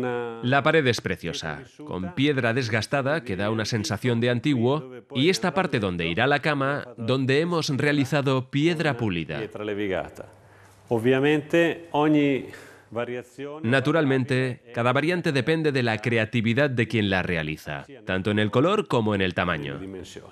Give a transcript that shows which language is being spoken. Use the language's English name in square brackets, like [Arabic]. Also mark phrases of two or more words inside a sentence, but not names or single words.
[Spanish] La pared es preciosa, con piedra desgastada que da una sensación de antiguo y esta parte donde irá la cama, donde hemos realizado piedra pulida. [Italian] pietra levigata. Ovviamente ogni variazione... [Spanish] Naturalmente, cada variante depende de la creatividad de quien la realiza, tanto en el color como en el tamaño. [Italian] dimensioni.